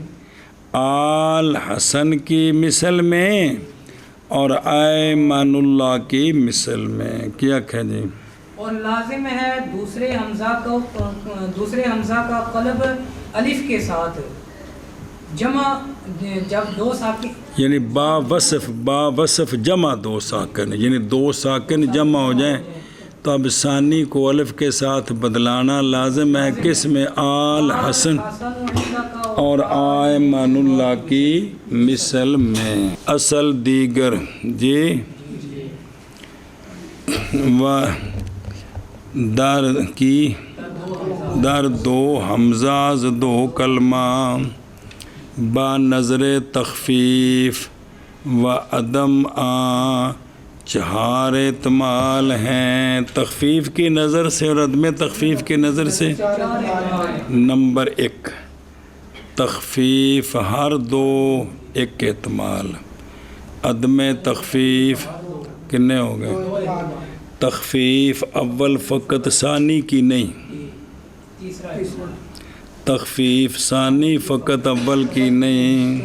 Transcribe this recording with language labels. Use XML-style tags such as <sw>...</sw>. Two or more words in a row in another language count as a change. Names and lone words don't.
<ur>آل حسن کی مثل میں اور ایمن اللہ کی مثل میں. کیا کہہ جی؟ اور لازم ہے دوسرے حمزہ کا قلب الف کے ساتھ جمع جب دو ساکن یعنی با وصف جمع دو ساکن، یعنی دو ساکن جمع ہو جائیں تو اب ثانی کو الف کے ساتھ بدلانا لازم ہے. کس میں؟ آل حسن اور ایمن اللہ کی مثل میں.</ur> <fa>اصل دیگر. جی و در دو حمزہ دو کلمہ با نظر تخفیف و عدم چہار احتمال ہیں.</fa> <ur>تخفیف کی نظر سے اور عدم تخفیف کی نظر سے. نمبر 1 تخفیف ہر دو ایک احتمال. عدم تخفیف کتنے ہو گئے؟ تخفیف اول فقط ثانی کی نہیں، تخفیف ثانی فقط اول کی نہیں.</ur>